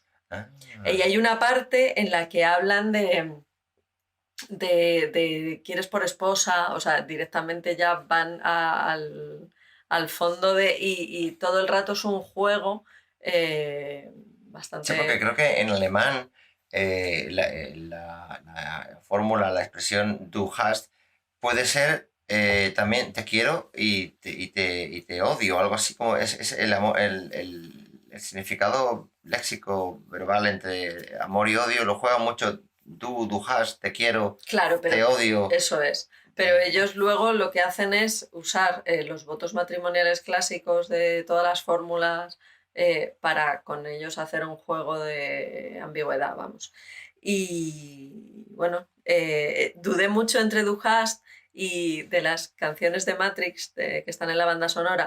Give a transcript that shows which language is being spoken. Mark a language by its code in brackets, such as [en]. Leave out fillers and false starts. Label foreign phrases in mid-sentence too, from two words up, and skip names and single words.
[es] Y hay una parte en la que hablan de quieres por esposa, o sea, directamente ya van al fondo y todo el rato es un juego bastante... Sí, porque creo que en alemán la fórmula, la expresión [de] du hast [es] puede ser también te quiero y te odio, algo así como es el amor, el significado léxico verbal entre amor y odio lo juega mucho. [de] Du hast, [es] te quiero, claro, pero te odio. Eso es. Pero ellos luego lo que hacen es usar los votos matrimoniales clásicos de todas las fórmulas para con ellos hacer un juego de ambigüedad, vamos. Y bueno, dudé mucho entre Du hast y de las canciones de Matrix que están en la banda sonora.